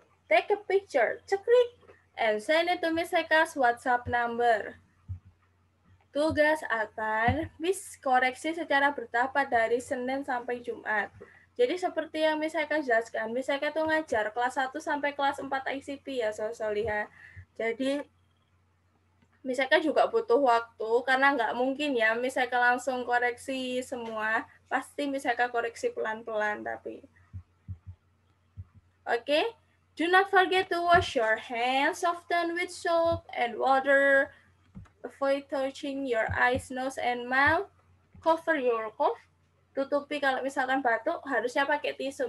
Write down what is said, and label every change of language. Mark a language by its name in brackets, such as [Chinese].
[English] Take a picture, ceklik, and send it to Miss Eka's WhatsApp number. [Indonesian] Tugas akan Miss koreksi secara bertahap dari Senin sampai Jumat. Jadi seperti yang Miss Eka jelaskan, Miss Eka tuh ngajar kelas 1 sampai kelas 4 ICP ya, Soliha. Jadi Miss Eka juga butuh waktu karena nggak mungkin ya Miss Eka langsung koreksi semua. Pasti Miss Eka koreksi pelan-pelan tapi. [English] Oke, do not forget to wash your hands often with soap and water. Avoid touching your eyes, nose, and mouth. Cover your cough. [Indonesian] Tutupi kalau misalkan batuk, harusnya pakai tisu.